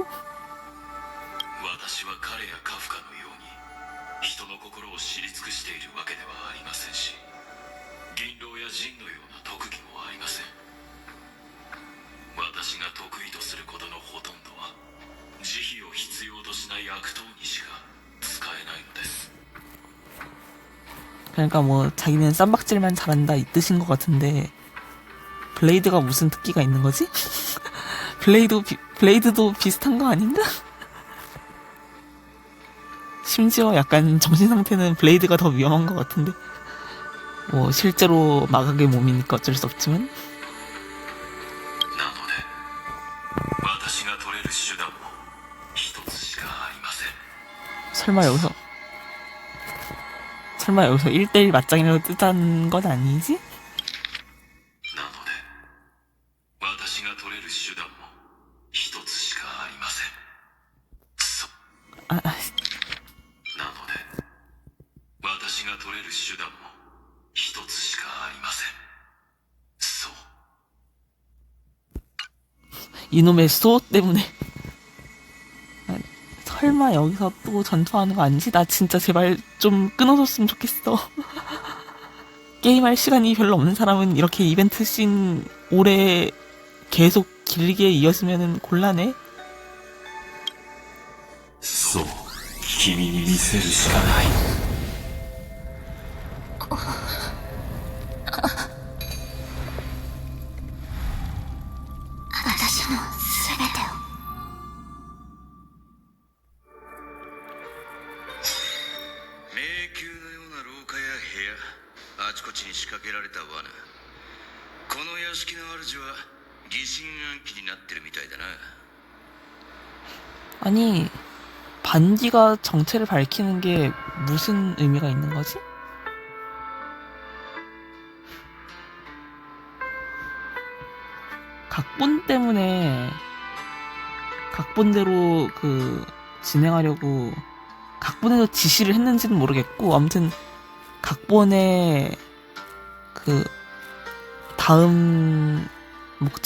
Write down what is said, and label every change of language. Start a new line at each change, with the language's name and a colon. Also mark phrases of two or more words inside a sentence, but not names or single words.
Japanese: 私は彼やカフカのように人の心を知り尽くしているわけではありませんし、銀狼やジンのような特技もありません。私が得意とすることのほとんどは慈悲を必要としない悪党にしか使えないのです。
Korean: 그러니까 뭐 자기는 쌈박질만 잘한다 이 뜻인 것 같은데 블레이드가 무슨 특기가 있는 거지? 블레이드도 비슷한 거 아닌가? 심지어 약간 정신 상태는 블레이드가 더 위험한 것 같은데 뭐 실제로 마각의 몸이니까 어쩔 수 없지만
Japanese: なので私が取れる手段も一つしかありません。
Korean: 설마 여기서 1대1 맞짱이라고 뜨자는 건 아니지?
Japanese: なので私が取れる手段も一つしかありません。
Korean: 아,
Japanese: なので私が取れる手段も一つしかありません。そう。
Korean: 이놈의 수호 때문에 설마 여기서 또 전투하는 거 아니지? 나 진짜 제발 좀 끊어줬으면 좋겠어. 게임할 시간이 별로 없는 사람은 이렇게 이벤트 씬 오래 계속 길게 이어지면 곤란해.
Japanese: そう、君に見せるしかない。私のすべてを。迷宮のような廊下や部屋、あちこちに仕掛けられた罠。この屋敷の主は疑心暗鬼になってるみたいだな。
Korean: 아니 반디가 정체를 밝히는 게 무슨 의미가 있는 거지? 각본 때문에 각본대로 그 진행하려고 각본에서 지시를 했는지는 모르겠고 아무튼 각본의 그 다음 목적?